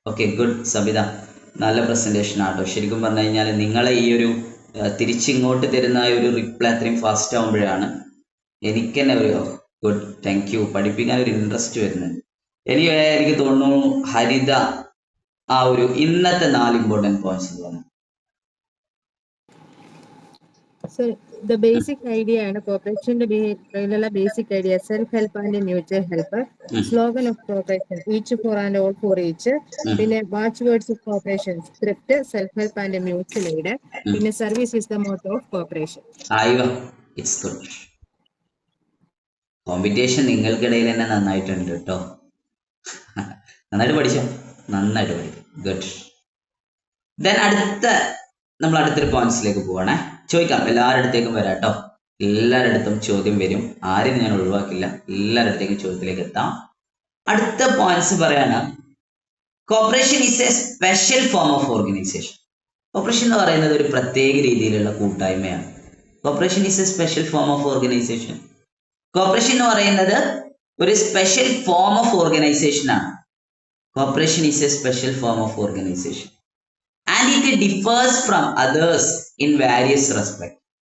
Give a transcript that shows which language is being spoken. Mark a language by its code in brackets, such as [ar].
[ml] Okay, good Sabitha, നല്ല presentation ആട്ടോ. ശരിക്കും പറഞ്ഞു കഴിഞ്ഞാൽ നിങ്ങളെ ഈ ഒരു തിരിച്ചിങ്ങോട്ട് തരുന്ന ഒരു റിപ്ലൈ അത്രയും ഫാസ്റ്റ് ആകുമ്പോഴാണ് എനിക്ക് തന്നെ ഒരു ഗുഡ്, താങ്ക് യു, പഠിപ്പിക്കാൻ ഒരു ഇൻട്രസ്റ്റ് വരുന്നുണ്ട്. എനിക്ക് തോന്നുന്നു ഹരിത ആ ഒരു ഇന്നത്തെ 4 ഇമ്പോർട്ടൻറ്റ് പോയിന്റ്സ് തോന്നുന്നു. [en] So the basic idea and cooperation to be basic idea self help and mutual help. Slogan of cooperation each for and all for each. Then watchwords of cooperation thrift, self help and mutual aid. Then service is the motto of cooperation. Ayva, it's good. [ml] Competition നിങ്ങൾക്കിടയിൽ തന്നെ നന്നായിട്ടുണ്ട് കേട്ടോ. നന്നായിട്ട് പഠിക്കും. Good. Then നമ്മൾ അടുത്തൊരു പോയിന്റ്സിലേക്ക് പോവാണേ. ചോദിക്കാം, എല്ലാവരുടെ അടുത്തേക്കും വരാം കേട്ടോ. എല്ലാവരുടെ അടുത്തും ചോദ്യം വരും, ആരും ഞാൻ ഒഴിവാക്കില്ല. എല്ലാവരുടെ അടുത്തേക്കും ചോദ്യത്തിലേക്ക് എത്താം. അടുത്ത പോയിന്റ്സ് പറയാണ്, [en] Corporation is a special form of organisation. [ml] Corporation എന്ന് പറയുന്നത് ഒരു പ്രത്യേക രീതിയിലുള്ള കൂട്ടായ്മയാണ്. [en] Corporation is a special form of organisation. [ml] Corporation എന്ന് പറയുന്നത് ഒരു സ്പെഷ്യൽ ഫോം ഓഫ് ഓർഗനൈസേഷൻ ആണ്. [en] Corporation is a special form of organisation and it differs from others in various respects.